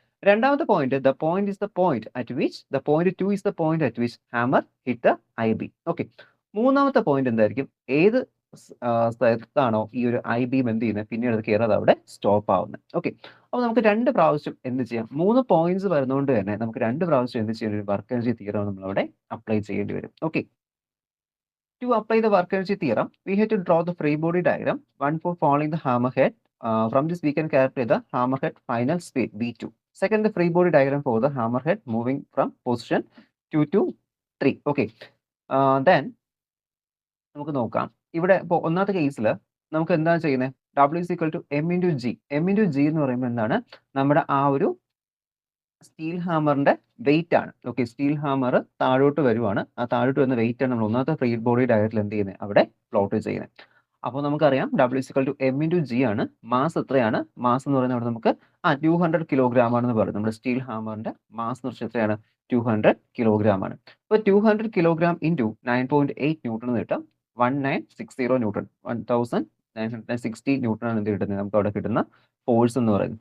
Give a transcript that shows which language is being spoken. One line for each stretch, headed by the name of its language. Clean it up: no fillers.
Malayalam: രണ്ടാമത്തെ
English: Point, the point is the point at which the point 2 is the point at which hammer hit the I beam.
Malayalam: Okay, മൂന്നാമത്തെ point എന്തായിരിക്കും, ഏത് സ്ഥലത്താണോ ഈ ഒരു I beam എന്ത് ചെയ്യുന്നത്, പിന്നീട് അത് കയറാതെ അവിടെ സ്റ്റോപ്പ് ആവുന്നത്. ഓക്കെ, അപ്പോൾ നമുക്ക് 2 പ്രാവശ്യം എന്ത് ചെയ്യാം, 3 പോയിന്റ്സ് വരുന്നതുകൊണ്ട് തന്നെ നമുക്ക് 2 പ്രാവശ്യം എന്ത് ചെയ്യേണ്ടി വരും, വർക്ക് എനർജി തിയറം നമ്മളവിടെ അപ്ലൈ ചെയ്യേണ്ടി വരും.
English: Okay, to apply the work energy theorem, we have to draw the free body diagram, one for following the hammerhead. From this, we can calculate the hammerhead final speed V2. Second, the free body diagram for the hammerhead moving from position 2 to 3. Okay.
Malayalam: Then, നമുക്ക് നോക്കാം. ഇവിടെ ഇപ്പോൾ ഒന്നാമത്തെ കേസിൽ നമുക്ക് എന്താണ് ചെയ്യുന്നത്,
English: W is equal to M into G.
Malayalam: M into G എന്ന് പറയുമ്പോൾ എന്താണ്, നമ്മുടെ ആ ഒരു സ്റ്റീൽ ഹാമറിന്റെ വെയിറ്റ് ആണ്. ഓക്കെ, സ്റ്റീൽ ഹാമർ താഴോട്ട് വരുവാണ്, ആ താഴോട്ട് വരുന്ന വെയിറ്റ് ആണ് നമ്മൾ ഒന്നാമത്തെ ഫ്രീ ബോഡി ഡയറക്റ്റിൽ എന്ത് ചെയ്യുന്നത്, അവിടെ പ്ലോട്ട് ചെയ്യുന്നത്. അപ്പോൾ നമുക്കറിയാം
English: W is equal to M into G
Malayalam: ആണ്. മാസ് എത്രയാണ്, മാസ് എന്ന് പറയുന്നത് അവിടെ നമുക്ക് 200 കിലോഗ്രാം ആണെന്ന് പറയും. നമ്മുടെ സ്റ്റീൽ ഹാമറിന്റെ മാസ് എന്ന് വെച്ചാൽ എത്രയാണ്, 200 കിലോഗ്രാം ആണ്. അപ്പോൾ 200 കിലോഗ്രാം ഇൻറ്റു 9.8 ന്യൂട്ടൺ എന്ന് കിട്ടും. 1960 ന്യൂട്ടൺ, 1960 ന്യൂട്ടൺ ആണ് എന്ത് കിട്ടുന്നത്, നമുക്ക് അവിടെ കിട്ടുന്ന ഫോഴ്സ് എന്ന് പറയുന്നത്.